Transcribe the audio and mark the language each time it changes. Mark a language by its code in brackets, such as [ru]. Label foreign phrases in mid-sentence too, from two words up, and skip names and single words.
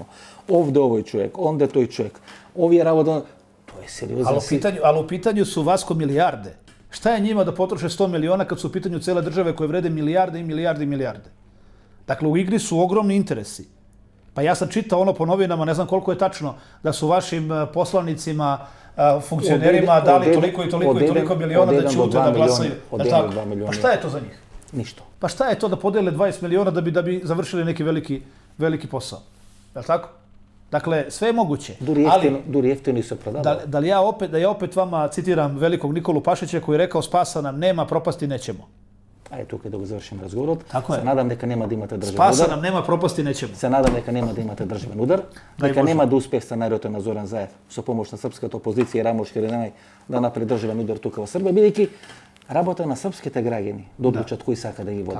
[mk] Овде овој човек, онде тој човек. Овие работа, тоа е сериозно. [sr] Ali u pitanju su Vasko milijarde. Šta je njima da potroše 100 miliona kad su u pitanju cele države koje vrede milijarde i milijarde i milijarde? Dakle, u igri su ogromni interesi. Pa ja sam čitao ono po novinama, ne znam koliko je tačno, da su vašim poslanicima, funkcionerima dali toliko i toliko i toliko miliona da ćute da glasaju. Pa šta je to za njih? Ništa. Pa šta je to da podele 20 miliona da bi završili neki veliki posao? Je li tako? Dakle, sve je moguće. [mk] Дури ефтино се продава. [sr] Da ja opet vama citiram velikog Nikolu Pašića koji je rekao spasa nam nema, propasti nećemo. [mk] Ајде тука да го завршим разговорот. Се надам дека нема да имате државен удар. [sr] Спаса нам нема, пропасти неќемо. [mk] Се надам дека нема да имате државен удар, дека нема да успее сценариото на Зоран Заев со помош на српската опозиција и Рамош Хиринај да направи државен удар тука во Србија, бидејќи работа на српските граѓани да одлучат кој сака да ги води.